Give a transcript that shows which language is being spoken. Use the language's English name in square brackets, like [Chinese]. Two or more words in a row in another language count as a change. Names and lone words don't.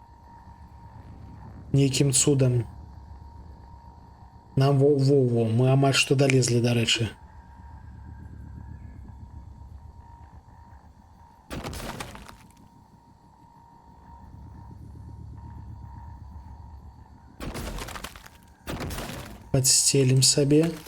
[Belarusian] Нейкім цудам. Нам во-во-во, мы амаль што далезлі, дарэчы. [Russian] Подстелим сабе.